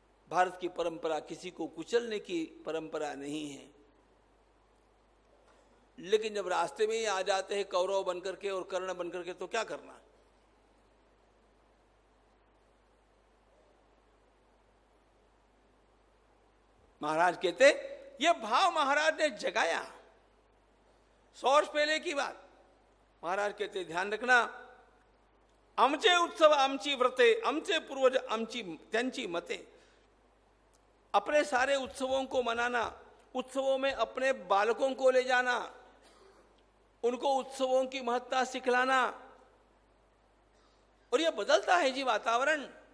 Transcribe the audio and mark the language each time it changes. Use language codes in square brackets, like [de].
[hi] भारत की परंपरा किसी को कुचलने की परंपरा नहीं है, लेकिन जब रास्ते में ही आ जाते हैं कौरव बनकर के और कर्ण बनकर के, तो क्या करना। महाराज कहते ये भाव महाराज ने जगाया। 100 वर्ष पहले की बात। महाराज कहते ध्यान रखना, [mr] आमचे उत्सव आमची व्रते, आमचे पूर्वज आमची त्यांची मते। [hi] अपने सारे उत्सवों को मनाना, उत्सवों में अपने बालकों को ले जाना, उनको उत्सवों की महत्ता सिखलाना, और यह बदलता है जी वातावरण।